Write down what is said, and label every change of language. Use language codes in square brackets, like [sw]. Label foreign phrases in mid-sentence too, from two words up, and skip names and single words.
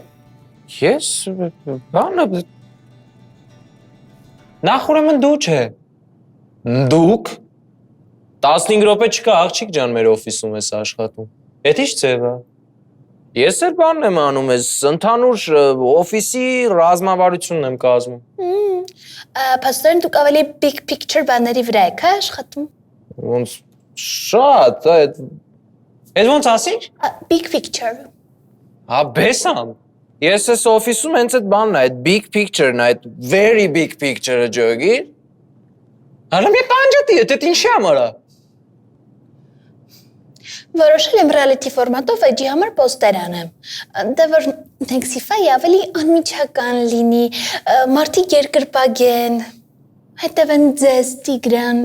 [hy] Ես բանը նախ ուրեմն դու չէ։ Դուք 15 րոպե չկա աղջիկ ջան մեր օֆիսում ես աշխատում։ Էդ ի՞նչ ձև է։ Ես էլ բանն եմ անում, ես ընդհանուր օֆիսի ռազմավարությունն եմ կազմում։ Փաստորեն դուք ավելի [en] big picture [hy] բաների վրա եք աշխատում։ Ոնց շատ, այդ ոնց ասիր։ [en] Big picture։ [hy] Հա, բեսամ։ Ես ես օֆիսում հենց այդ բանն է, այդ [en] big picture- [hy] ն է, այդ [en] very big picture- [hy] ը ջոգիր։ Հələ մի կանջատի է, դա ինչի համար է։ Որոշել եմ reality ֆորմատով edge-ի համար poster անեմ։ Դե որ Nexify ավելի անմիջական լինի, մարդիկ երկրպագեն, հետևեն ձեզ Տիգրան։